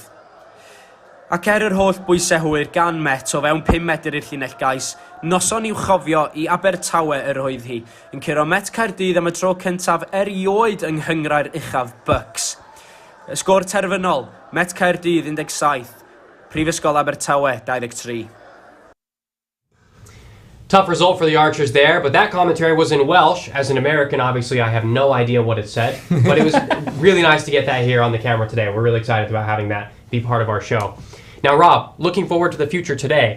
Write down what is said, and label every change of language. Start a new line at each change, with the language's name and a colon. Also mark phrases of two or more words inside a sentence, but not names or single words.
Welsh: Ac yr holl bwysau hwyr gan Met o fewn 5 metr i'r llinell gais, noson i'w chofio i Abertawe yr oedd hi, yn curo Met Caerdydd am y tro cyntaf erioed yng nghyngrair uchaf Bucks. Y sgôr terfynol, Met Caerdydd 17, Prifysgol Abertawe 23.
English: Tough result for the Archers there, but that commentary was in Welsh. As an American, obviously, I have no idea what it said, but it was really nice to get that here on the camera today. We're really excited about having that be part of our show. Now, Rob, looking forward to the future today.